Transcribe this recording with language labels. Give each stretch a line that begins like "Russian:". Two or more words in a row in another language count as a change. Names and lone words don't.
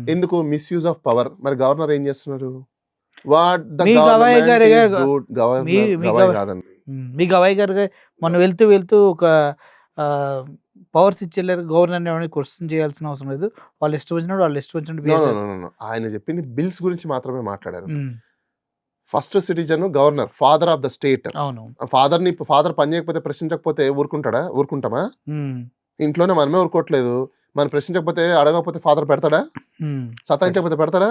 Telugu: ఎందుకు?
English: misuse of power.
Telugu: మరి గవర్నర్ ఏం చేస్తున్నారు?
English: what the
Telugu: మీ గవాయి గవర్నమెంట్ గారే ఈస్ గా- డూ- గవర్నర్ మీ గవాయి కాదండి. మీ గవాయి గారు మొన్న వెళ్తూ వెళ్తూ ఒక పవర్స్ ఇచ్చేళ్ళారు, గవర్నర్ క్వశ్చన్ చేయాల్సిన అవసరం లేదు, వాళ్ళు ఇష్టం వచ్చినప్పుడు వాళ్ళు ఇష్టం వచ్చినట్టు
English: No, behave no,
Telugu: చేస్తారు.
English: no, no, no.
Telugu: ఆయన చెప్పింది బిల్స్ గురించి మాత్రమే మాట్లాడారు. ఉమ్,
English: First citizen governor, father of the state.
Telugu: అవును. ఫాదర్ పని చేయకపోతే ప్రశ్నించకపోతే ఊరుకుంటామా? ఉమ్, ఇంట్లోనే మనమే ఊరుకోవట్లేదు. మనం ప్రశ్నించకపోతే అడగకపోతే ఫాదర్ పెడతాడా? ఉమ్. సతాయించకపోతే పెడతాడా?